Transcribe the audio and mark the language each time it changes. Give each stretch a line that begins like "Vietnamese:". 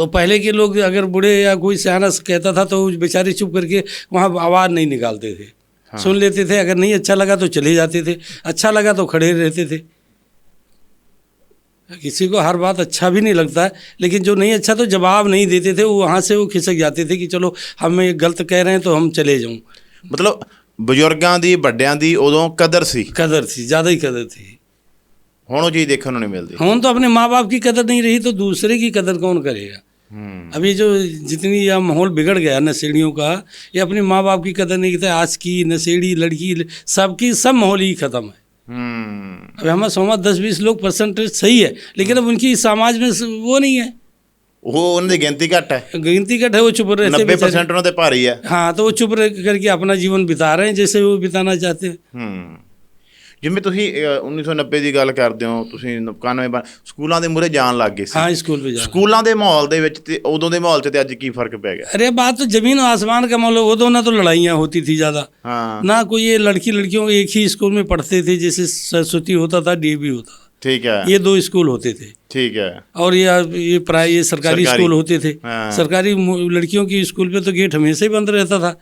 Hindi: और पहले के लोग अगर बूढ़े या कोई सियाना कहता था तो बेचारे चुप करके वहाँ आवाज़ नहीं निकालते थे। हाँ। सुन लेते थे। अगर नहीं अच्छा लगा तो चले जाते थे, अच्छा लगा तो खड़े रहते थे। किसी को हर बात अच्छा भी नहीं लगता है, लेकिन जो नहीं अच्छा तो जवाब नहीं देते थे। वो वहाँ से वो खिसक जाते थे कि चलो हमें गलत कह रहे हैं तो हम चले जाऊँ।
Punjabi: मतलब ਬਜ਼ੁਰਗਾਂ ਦੀ ਵੱਡਿਆਂ ਦੀ ਉਦੋਂ ਕਦਰ ਸੀ?
Hindi: कदर थी, ज़्यादा ही कदर थी।
Punjabi: ਹੁਣ ਉਹ
Hindi: चीज़ देखने ਨੂੰ नहीं मिलती। ਹੁਣ तो अपने माँ बाप की कदर नहीं रही तो दूसरे की कदर कौन करेगा? अभी जो जितनी यह माहौल बिगड़ गया नशेड़ियों का, ये अपने माँ बाप की कदर नहीं करते। आज की नशेड़ी लड़की सबकी सब माहौल ही ख़त्म है। अब हमारा समाज 10-20 लोग परसेंटेज सही है, लेकिन अब उनकी समाज में वो नहीं है, वो उन्हें गिनती घट है, गिनती घट है, वो चुप रहते 90% उन्होंने भारी है। हाँ, तो वो चुप रह करके अपना जीवन बिता रहे हैं जैसे वो बिताना चाहते हैं।
Punjabi: ਜਿਵੇਂ ਤੁਸੀਂ 1990 ਦੀ ਗੱਲ ਕਰਦੇ ਹੋ, ਤੁਸੀਂ 91 ਸਕੂਲਾਂ ਦੇ ਮੂਹਰੇ ਜਾਣ ਲੱਗ ਗਏ ਸੀ।
Hindi: हाँ, स्कूल पे जा।
Punjabi: ਸਕੂਲਾਂ ਦੇ ਮਾਹੌਲ ਦੇ ਵਿੱਚ ਤੇ ਉਦੋਂ ਦੇ ਮਾਹੌਲ 'ਚ ਤੇ ਅੱਜ ਕੀ ਫਰਕ ਪੈ ਗਿਆ?
Hindi: अरे बात तो जमीन और आसमान का मामला, वो तो ना तो लड़ाइयाँ होती थी ज़्यादा, हाँ ना कोई ये लड़कियों एक ही स्कूल में पढ़ते थे, जैसे सरस्वती होता था, DAV होता था, ठीक है, ये 2 स्कूल होते थे। ठीक है। और ये सरकारी स्कूल होते थे। हाँ। सरकारी लड़कियों की स्कूल पे तो गेट हमेशा ही बंद रहता था,